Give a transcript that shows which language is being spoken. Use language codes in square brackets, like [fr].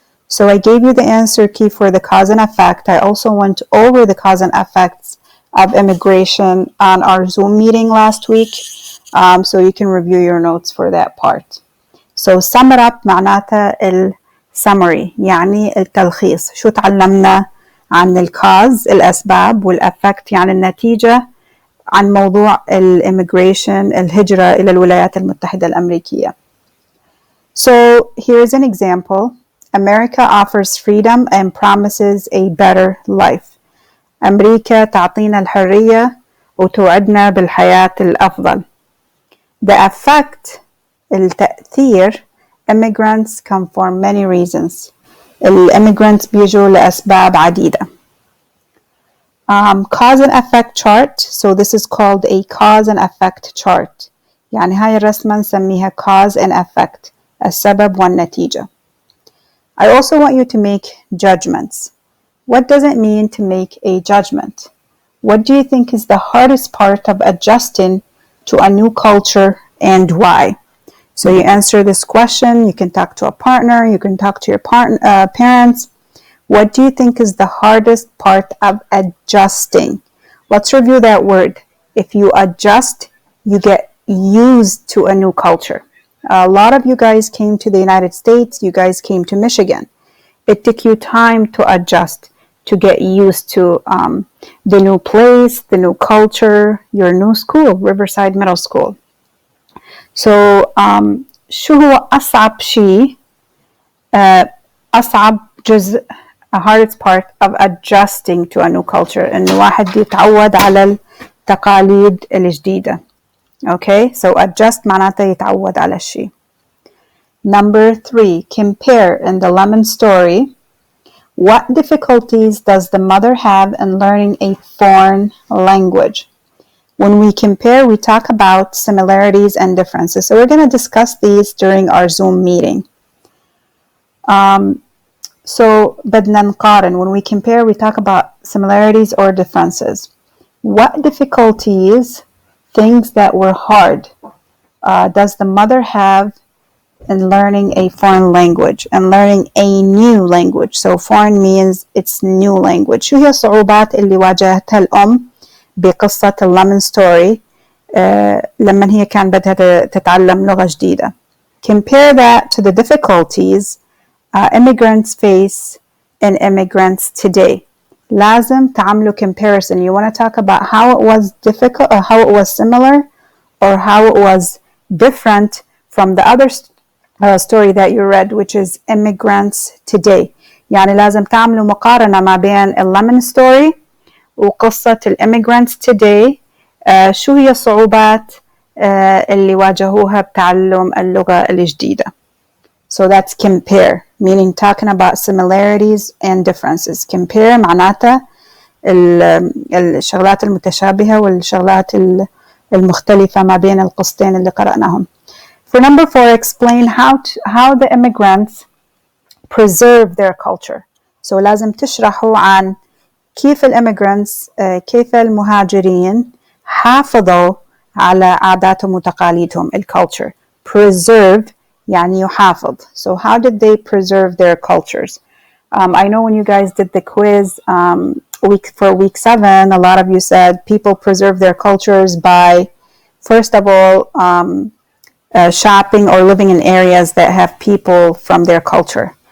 [en] So I gave you the answer key for the cause and effect. I also went over the cause and effects of immigration on our Zoom meeting last week. So you can review your notes for that part. So sum it up [ar] معناتها السمري يعني التلخيص. شو تعلمنا عن الكاز الأسباب والأفكت يعني النتيجة عن موضوع الإميجريشن الهجرة إلى الولايات المتحدة الأمريكية. [en] So here's an example. America offers freedom and promises a better life. [ar] أمريكا تعطينا الحرية وتوعدنا بالحياة الأفضل. [en] The effect التأثير immigrants come for many reasons. [ar] الimmigrants بيجوا لأسباب عديدة. [en] Cause and effect chart. So this is called a cause and effect chart. [ar] يعني هاي الرسمة نسميها [en] cause and effect. [ar] السبب والنتيجة. [en] I also want you to make judgments. What does it mean to make a judgment? What do you think is the hardest part of adjusting to a new culture and why? So you answer this question. You can talk to a partner. You can talk to your parents. What do you think is the hardest part of adjusting? Let's review that word. If you adjust, you get used to a new culture. A lot of you guys came to the United States. You guys came to Michigan. It took you time to adjust, to get used to the new place, the new culture, your new school, Riverside Middle School. [ar] So شو هو أصعب شيء أصعب جزء [en] a hardest part of adjusting to a new culture [ar] إنه واحد يتعود على التقاليد الجديدة. Okay, so adjust معناته يتعود على الشيء. [en] Number 3, compare in the lemon story. What difficulties does the mother have in learning a foreign language? When we compare, we talk about similarities and differences. So we're going to discuss these during our Zoom meeting. [ar] So بدنا نقارن. [en] When we compare, we talk about similarities or differences. What difficulties, things that were hard, does the mother have in learning a foreign language and learning a new language? So foreign means it's new language. [ar] شو هي الصعوبات اللي واجهتها الأم بقصة الليمون ستوري لما هي كان بدها تتعلم لغة جديدة. [en] Compare that to the difficulties immigrants face and immigrants today. [ar] لازم تعملوا comparison. [en] You want to talk about how it was difficult or how it was similar or how it was different from the other story that you read, which is immigrants today. [ar] يعني لازم تعملوا مقارنة ما بين الليمون ستوري وقصة الإميغرانتس today. شو هي الصعوبات اللي واجهوها بتعلم اللغة الجديدة. [en] So that's compare, meaning talking about similarities and differences. [ar] Compare معناتها الشغلات المتشابهة والشغلات المختلفة ما بين القصتين اللي قرأناهم. [en] For number 4, explain how the immigrants preserve their culture. [ar] So لازم تشرحوا عن كيف الإميغرانتس كيف المهاجرين حافظوا على عاداتهم وتقاليدهم الculture. Preserve يعني يحافظ. [en] So how did they preserve their cultures? I know when you guys did the quiz week 7, a lot of you said people preserve their cultures by, first of all, shopping or living in areas that have people from their culture.